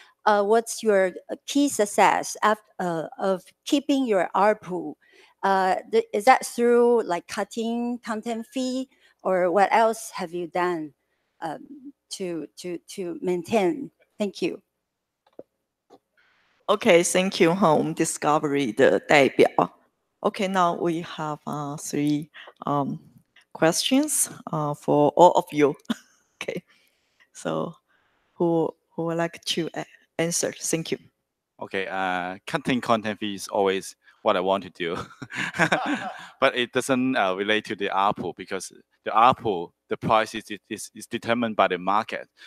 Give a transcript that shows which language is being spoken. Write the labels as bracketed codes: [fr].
[en] What's your key success of keeping your ARPU? Is that through like cutting content fee, or what else have you done to maintain? Thank you. Okay, thank you. [zh] 我们 Discovery 的代表。 [en] Okay, now we have 3 questions for all of you. Okay, so who would like to answer? Thank you. Okay, cutting content fee is always what I want to do, but it doesn't relate to the ARPU, because the ARPU, the price is determined by the market.